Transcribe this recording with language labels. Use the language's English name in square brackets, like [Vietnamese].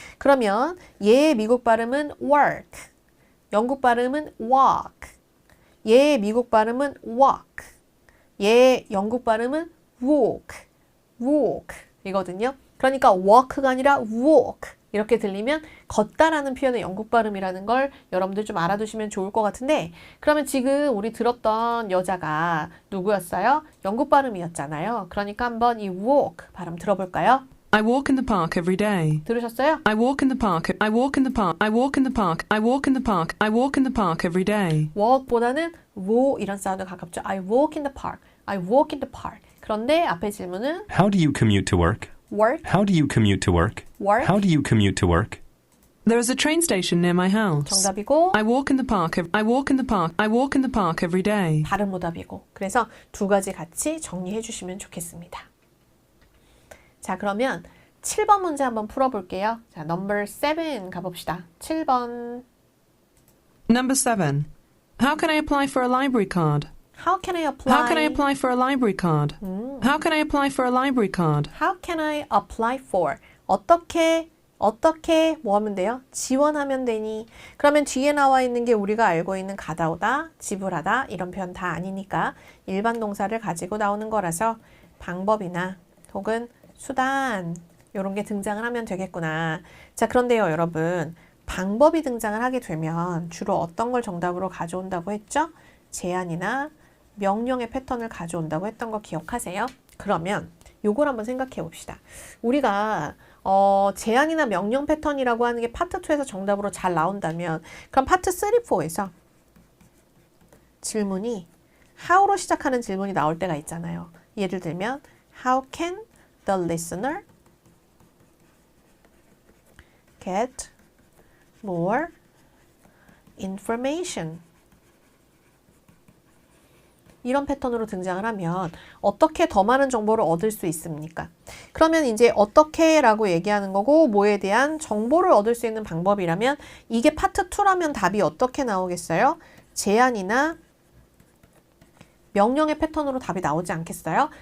[Korean] 그러면 얘의 미국 발음은 work, 영국 발음은 walk, 얘의 미국 발음은 walk, 얘의 영국 발음은 walk, walk 이거든요. 그러니까 walk가 아니라 walk 이렇게 들리면 걷다라는 표현의 영국 발음이라는 걸 여러분들 좀 알아두시면 좋을 것 같은데 그러면 지금 우리 들었던 여자가 누구였어요? 영국 발음이었잖아요. 그러니까 한번 이 walk 발음 들어볼까요? [English] I walk in the park every day. [Korean] 들으셨어요? [English] I walk in the park. I walk in the park. I walk in the park. I walk in the park. I walk in the park every day. [Korean] walk보다는 wo 이런 사운드 가깝죠. [English] I walk in the park. I walk in the park. [Korean] 그런데 앞에 질문은 [English] How do you commute to work? work, How do you commute to work? work How do you commute to work? There is a train station near my house. [Korean] 정답이고 [English] I walk in the park. I walk in the park. I walk in the park every day. [Korean] 발음 오답이고 그래서 두 가지 같이 정리해 주시면 좋겠습니다. 자, 그러면 7번 문제 한번 풀어볼게요. 자, [English] number 7 [Korean] 가봅시다. 7번. [English] Number 7. How can I apply for a library card? How can I apply? How can I apply for a library card? How can I apply for a library card? How can I apply for? [Korean] 어떻게 뭐 하면 돼요? 지원하면 되니? 그러면 뒤에 나와 있는 게 우리가 알고 있는 가다 오다, 지불하다 이런 표현 다 아니니까 일반 동사를 가지고 나오는 거라서 방법이나 혹은 수단 이런 게 등장을 하면 되겠구나. 자, 그런데요, 여러분. 방법이 등장을 하게 되면 주로 어떤 걸 정답으로 가져온다고 했죠? 제안이나 명령의 패턴을 가져온다고 했던 거 기억하세요? 그러면 요걸 한번 생각해 봅시다. 우리가 제안이나 명령 패턴이라고 하는 게 파트 2에서 정답으로 잘 나온다면 그럼 파트 3, 4에서 질문이 how로 시작하는 질문이 나올 때가 있잖아요. 예를 들면 [English] How can the listener get more information? [Korean] 이런 패턴으로 등장을 하면 어떻게 더 많은 정보를 얻을 수 있습니까? 그러면 이제 어떻게라고 얘기하는 거고 뭐에 대한 정보를 얻을 수 있는 방법이라면 이게 파트 2라면 답이 어떻게 나오겠어요? 제안이나 명령의 패턴으로 답이 나오지 않겠어요?